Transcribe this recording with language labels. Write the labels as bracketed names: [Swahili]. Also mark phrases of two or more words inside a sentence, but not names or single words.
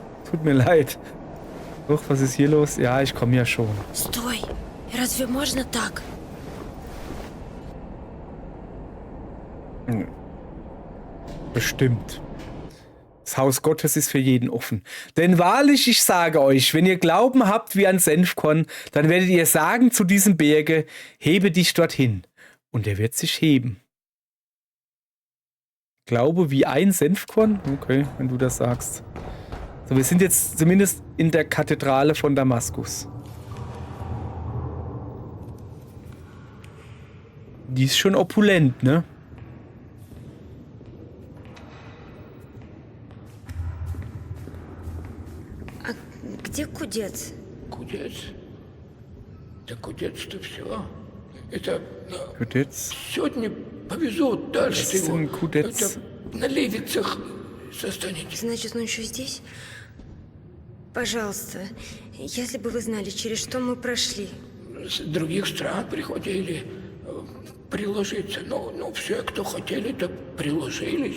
[German] Tut mir leid. Doch, was ist hier los? Ja, ich komme ja schon. [Russian] Стой! Разве можно так? [German] Bestimmt. Das Haus Gottes ist für jeden offen. Denn wahrlich, ich sage euch, wenn ihr Glauben habt wie ein Senfkorn, dann werdet ihr sagen zu diesem Berge, hebe dich dorthin. Und er wird sich heben. Glaube wie ein Senfkorn? Okay, wenn du das sagst. So, wir sind jetzt zumindest in der Kathedrale von Damaskus. Die ist schon opulent, ne? [Russian] А где кудец? Кудец? Да кудец-то все. Это [German] Kudetz. [Russian] сегодня повезут дальше [German] Was ist [Russian] его. [German] denn Kudetz? [Russian] Это на левицах застанете. Значит, он еще здесь? Пожалуйста, если бы вы знали, через что мы прошли. С других стран приходили приложиться. Ну, все, кто хотели, так приложились.